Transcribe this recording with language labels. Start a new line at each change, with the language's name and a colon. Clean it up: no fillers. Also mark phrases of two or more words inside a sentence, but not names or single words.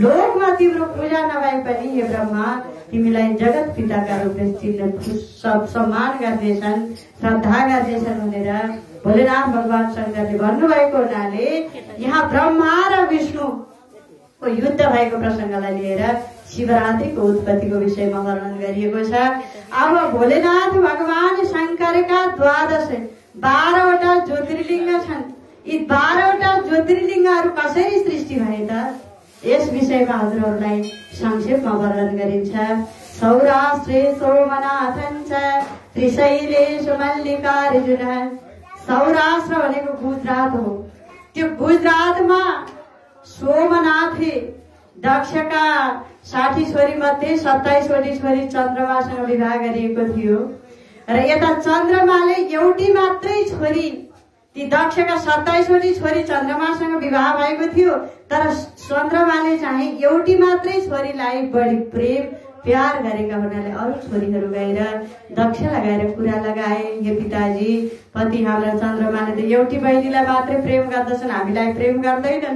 Nepali: लोकमा तिम्रो पूजा नभए पनि हे ब्रह्मा, तिमीलाई जगत पिताका रूपले चिन्ने सब सम्मान गर्नेछन्, श्रद्धा गर्नेछन् भनेर भोलेनाथ भगवान शंकरले भन्नुभएको हुनाले यहाँ ब्रह्मा र विष्णुको युद्ध भएको प्रसंगलाई लिएर शिवरात्रिको उत्पत्तिको विषयमा वर्णन गरिएको छ। अब भोलेनाथ भगवान शंकरका 12वटा ज्योतिर्लिङ्ग छन्। यी 12वटा ज्योतिर्लिङ्गहरू कसरी सृष्टि भए त यस विषयमा हजुरहरूलाई संक्षेपमा वर्णन गरिन्छ।
Sanskrit: सौराष्ट्रे सोमनाथञ्च त्रिशैलेषु मल्लिकार्जुन।
Nepali: सौराष्ट्र भनेको गुजरात हो। त्यो गुजरातमा सोमनाथले दक्षका 60 छोरी मध्ये 27 वटी छोरी चन्द्रमासँग विवाह गरिएको थियो र यता चन्द्रमाले एउटी मात्रै छोरी, ती दक्षका 27 वटी छोरी चन्द्रमासँग विवाह भएको थियो, तर चन्द्रमाले चाहिँ एउटी मात्रै छोरीलाई बढी प्रेम प्यार गरेका हुनाले अरू छोरीहरू गएर दक्षलाई गएर कुरा लगाए, हे पिताजी, पति हाम्रा चन्द्रमाले त एउटी बहिनीलाई मात्रै प्रेम गर्दछन्, हामीलाई प्रेम गर्दैनन्।